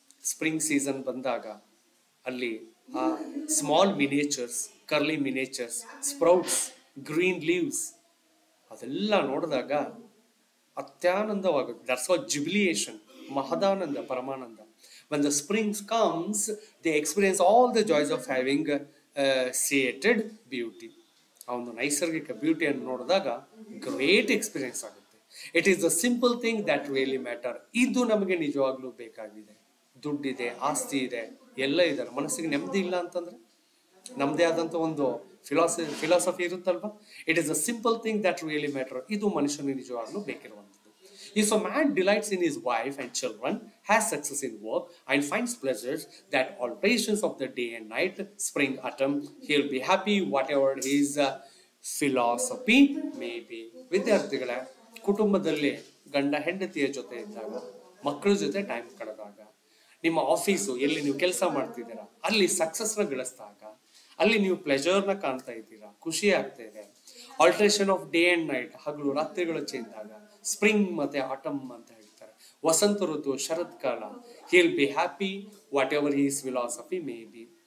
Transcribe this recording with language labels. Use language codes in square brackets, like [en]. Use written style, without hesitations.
[kn] Spring season ಬಂದಾಗ ಅಲ್ಲಿ ಆ small ಮಿನೇಚರ್ಸ್, curly ಮಿನೇಚರ್ಸ್, sprouts, green leaves ಅದೆಲ್ಲ ನೋಡಿದಾಗ ಅತ್ಯಾನಂದವಾಗುತ್ತೆ. [en] that's what jubilation, [kn] ಮಹದಾನಂದ, Paramananda. [en] When the spring comes, they experience all the joys of having created beauty. [kn] ಆ ಒಂದು ನೈಸರ್ಗಿಕ ಬ್ಯೂಟಿಯನ್ನು ನೋಡಿದಾಗ ಗ್ರೇಟ್ ಎಕ್ಸ್ಪೀರಿಯನ್ಸ್ ಆಗುತ್ತೆ. [en] It is the simple thing that really matter. [kn] ಇದು ನಮಗೆ ನಿಜವಾಗ್ಲೂ ಬೇಕಾಗಿದೆ. ದುಡ್ಡಿದೆ, ಆಸ್ತಿ ಇದೆ, ಎಲ್ಲ ಇದ್ದಾರೆ, ಮನಸ್ಸಿಗೆ ನೆಮ್ಮದಿ ಇಲ್ಲ ಅಂತಂದ್ರೆ ನಮ್ಮದೇ ಆದಂಥ ಒಂದು ಫಿಲಾಸಫಿ ಇರುತ್ತಲ್ವಾ, [en] It is a simple thing that really matter. [kn] ಇದು ಮನುಷ್ಯನಿಗೆ ನಿಜವಾಗ್ಲೂ ಬೇಕಿರುವಂಥದ್ದು. [en] If a man delights in his wife and children, has success in work, and finds pleasures that alterations of the day and night, spring, autumn, he'll be happy whatever his philosophy may be. [kn] ವಿದ್ಯಾರ್ಥಿಗಳ ಕುಟುಂಬದಲ್ಲಿ ಗಂಡ ಹೆಂಡತಿಯ ಜೊತೆ ಇದ್ದಾಗ, ಮಕ್ಕಳ ಜೊತೆ time ಕಳೆದಾಗ, ನಿಮ್ಮ office ಎಲ್ಲಿ ನೀವು ಕೆಲಸ ಮಾಡ್ತಿದ್ದೀರಾ ಅಲ್ಲಿ ಸಕ್ಸಸ್ನ ಗಳಿಸಿದಾಗ, ಅಲ್ಲಿ ನೀವು ಪ್ಲೆಜರ್ನ ಕಾಣ್ತಾ ಇದ್ದೀರಾ, ಖುಷಿ ಆಗ್ತಾ ಇದೆ. [en] alteration of day and night, [kn] ಹಗಲು ರಾತ್ರಿಗಳು ಚೇಂಜ್ ಆಗ, ಸ್ಪ್ರಿಂಗ್ ಮತ್ತೆ ಆಟಮ್ ಅಂತ ಹೇಳ್ತಾರೆ, ವಸಂತ ಋತು, ಶರತ್ ಕಾಲ, [en] He'll be happy whatever his philosophy may be.